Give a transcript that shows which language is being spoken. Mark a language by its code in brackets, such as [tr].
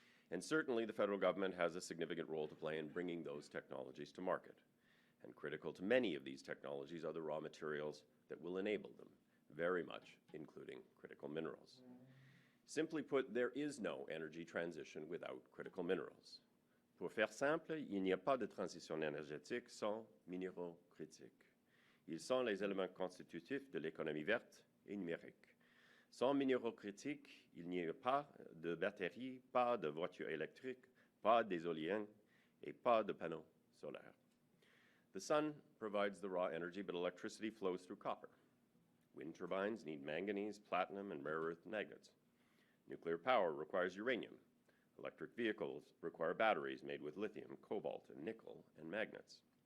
[en] And certainly the federal government has a significant role to play in bringing those technologies to market. And critical to many of these technologies are the raw materials that will enable them, very much including critical minerals. Simply put, there is no energy transition without critical minerals. [fr] Pour faire simple, il n'y a pas de transition énergétique sans minéraux critiques. Ils sont les éléments constitutifs de l'économie verte et numérique. Sans minéraux critiques, il n'y a pas de batteries, pas de voitures électriques, pas d'éoliennes, et pas de panneaux solaires. [en] The sun provides the raw energy, but electricity flows through copper. Wind turbines need manganese, platinum, and rare earth magnets. Nuclear power requires uranium. Electric vehicles require batteries made with lithium, cobalt, and nickel, and magnets.